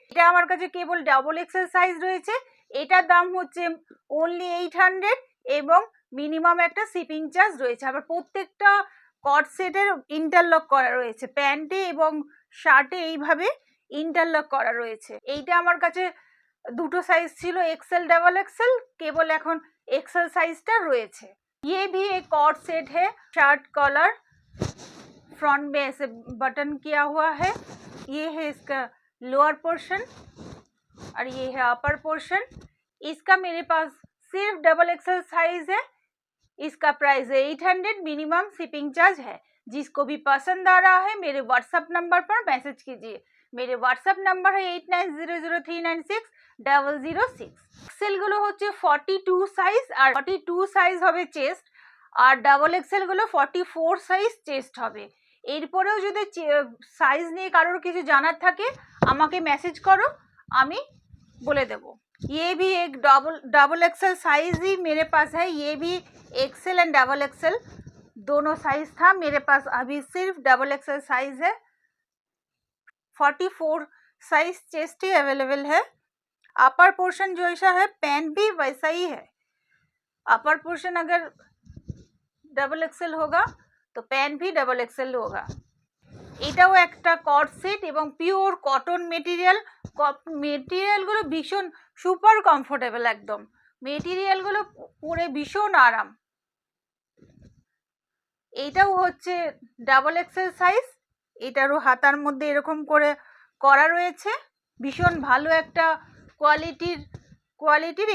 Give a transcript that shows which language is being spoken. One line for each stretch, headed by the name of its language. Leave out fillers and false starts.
Bangla: এটা আমার কাছে কেবল ডাবল এক্সেল সাইজ রয়েছে। এটার দাম হচ্ছে অনলি 800 এবং মিনিমাম একটা শিপিং চার্জ রয়েছে। আবার প্রত্যেকটা কট সেটের ইন্টারলক করা রয়েছে, প্যান্টে এবং শার্টে এইভাবে ইন্টারলক করা রয়েছে। এইটা আমার কাছে দুটো সাইজ ছিল, এক্সেল ডাবল এক্সেল, কেবল এখন एक्सेल साइज टा रয়েছে।
Hindi: ये भी एक कॉट सेट है, शर्ट कॉलर, फ्रंट में ऐसे बटन किया हुआ है। ये है इसका लोअर पोर्शन और ये है अपर पोर्शन। इसका मेरे पास सिर्फ डबल एक्सेल साइज है। इसका प्राइस है 800, मिनिमम शिपिंग चार्ज है। जिसको भी पसंद आ रहा है मेरे व्हाट्सएप नंबर पर मैसेज कीजिए। मेरे व्हाट्सएप नंबर है 8900396006।
Bangla: एक्सेलগুলো হচ্ছে 42 সাইজ আর 42 সাইজ হবে চেস্ট, আর ডাবল এক্সেলগুলো 44 সাইজ চেস্ট হবে। এরপরেও যদি সাইজ নিয়ে কারোর কিছু জানার থাকে আমাকে মেসেজ করো, আমি বলে দেবো।
Hindi: ये भी एक डबल एक्सेल साइज ही मेरे पास है। ये भी एक्सेल एंड डबल एक्सेल दोनों साइज था मेरे पास, अभी सिर्फ डबल एक्सेल साइज है। 44 साइज चेस्ट ही अवेलेबल है। अपर पोर्शन जो ऐसा है पैंट भी वैसा ही है। अपर पोर्शन अगर डबल एक्सेल होगा तो पैंट भी डबल एक्सेल होगा।
Bangla: এটাও একটা কট সেট এবং পিওর কটন মেটেরিয়াল। মেটেরিয়ালগুলো ভীষণ সুপার কমফোর্টেবল, একদম মেটেরিয়ালগুলো পরে ভীষণ আরাম। এইটাও হচ্ছে ডাবল এক্সেল সাইজ, এটারও হাতার মধ্যে এরকম করে করা রয়েছে। ভীষণ ভালো একটা কোয়ালিটির কোয়ালিটির।